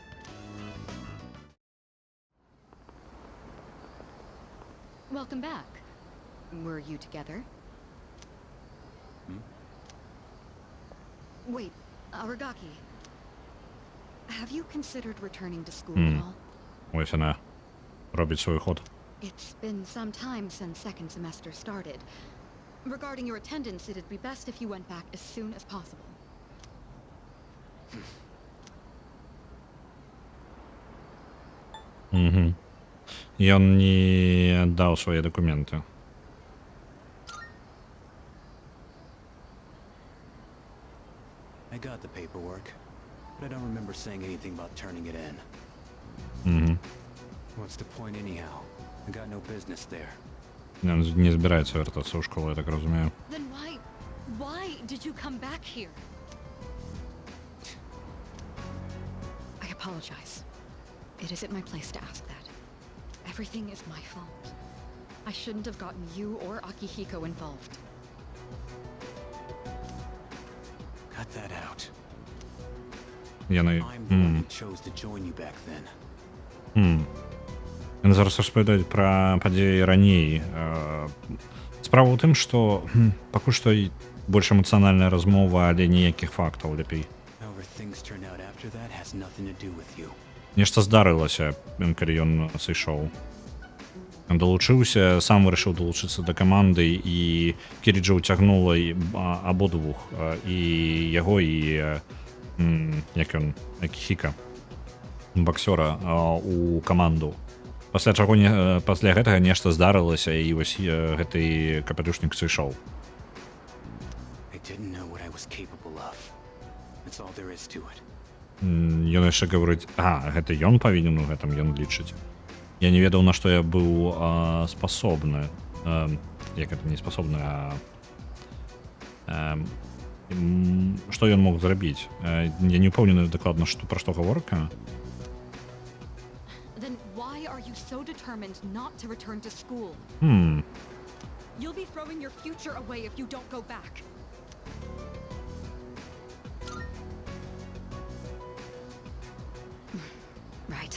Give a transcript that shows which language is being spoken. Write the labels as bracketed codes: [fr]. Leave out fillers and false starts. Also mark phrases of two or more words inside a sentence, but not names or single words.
[en] Welcome back. Were you together? Wait, Aragaki. Have you considered returning to school at all? [uk] Ось вона робить свій ход. [en] It's been some time since second semester started. Regarding your attendance, it'd be best if you went back as soon as possible. [be] Ён не аддаў свае дакументы. [en] I got the paperwork, but I don't remember saying anything about turning it in. What's the point anyhow? I got no business there. [be] Ён не збіраецца вяртацца ў школу, я так разумею. [en] Then why did you come back here? I apologize. It isn't my place to ask that. Everything is my fault. I shouldn't have gotten you or Akihiko involved. Cut that out. [be] Яны... [en] I'm the one who chose to join you back then. [be] Яны зараз распавядаюць пра падзеі раней. Справа ў тым, што пакуль што больш эмацыянальная размова, але ніякіх фактаў лепей. [en] However things turn out after that has nothing to do with you. [be] Нешта здарылася, калі ён сышоў. Ён далучыўся, сам вырашыў далучыцца да каманды, і Кіріджа ўцягнула абодвух, і яго, і як ён, Акіхіка, баксёра, у каманду. Пасля чаго пасля гэтага нешта здарылася, і вось гэты капелюшнік сышоў. [en] I didn't know what I was capable of. That's all there is to it. [be] Ён яшчэ гаворыць, гэта ён павінен у гэтым, ён лічыць. Я не ведаў, на што я быў спасобны. Як гэта не спасобны, што ён мог зрабіць. Я не ўпэўнены дакладна, пра што гаворка. [en] Then why are you so determined not to return to school? You'll be throwing your future away if you don't go back. Right.